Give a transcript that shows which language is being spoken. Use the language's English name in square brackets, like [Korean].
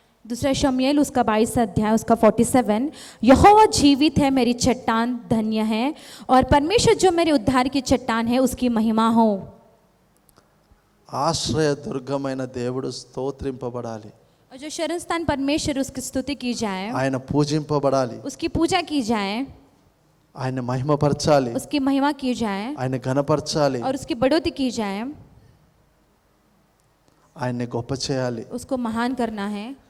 [Hindi] दूसरा शमूएल उसका 22 अध्याय उसका 47, यहोवा जीवित है, मेरी चट्टान धन्य है, और परमेश्वर जो मेरे उद्धार की चट्टान है उसकी महिमा हो। [Telugu] ఆశ్రయ దుర్గమైన దేవుడు స్తోత్రింపబడాలి, [Hindi] और जो शरण स्थान परमेश्वर उसकी स्तुति की जाए, [Telugu] ఆయన పూజింపబడాలి, [Hindi] उसकी पूजा की जाए, [Telugu] ఆయన మహిమపరచాలి, [Hindi] उसकी महिमा की जाए, [Telugu] ఆయన ఘనపరచాలి, [Hindi] और उसकी बढ़ोतरी की जाए, [Telugu] ఆయన్ని గొప్ప చేయాలి. [Hindi] उसको महान करना है।